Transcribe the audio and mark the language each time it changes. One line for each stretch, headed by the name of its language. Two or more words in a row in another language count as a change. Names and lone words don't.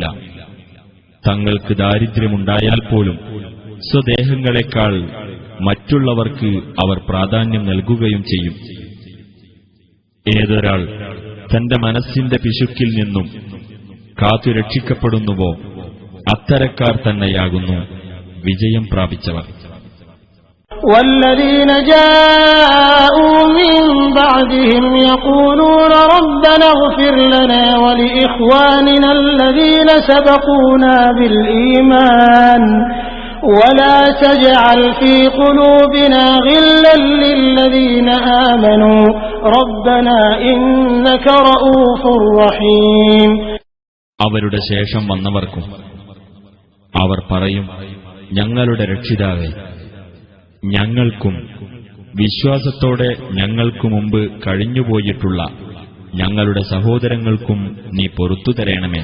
Malayalam: തങ്ങൾക്ക് ദാരിദ്ര്യമുണ്ടായാൽ പോലും സ്വദേഹങ്ങളെക്കാൾ മറ്റുള്ളവർക്ക് അവർ പ്രാധാന്യം നൽകുകയും ചെയ്യും. ഏതൊരാൾ തന്റെ മനസ്സിന്റെ പിശുക്കിൽ നിന്നും കാത്തുരക്ഷിക്കപ്പെടുന്നുവോ അത്തരക്കാർ തന്നെയാകുന്നു വിജയം പ്രാപിച്ചവർ.
Arabic: والذين جاءوا من بعدهم يقولون ربنا اغفر لنا ولإخواننا الذين سبقونا بالإيمان ولا تجعل في قلوبنا غلا للذين آمنوا ربنا إنك رؤوف رحيم.
Malayalam: അവരുടെ ശേഷം വന്നവർക്കും അവർ പറയും, ഞങ്ങളുടെ രക്ഷിതാവേ, ഞങ്ങൾക്കും വിശ്വാസത്തോടെ ഞങ്ങൾക്കു മുമ്പ് കഴിഞ്ഞുപോയിട്ടുള്ള ഞങ്ങളുടെ സഹോദരങ്ങൾക്കും നീ പൊറുത്തു തരേണമേ.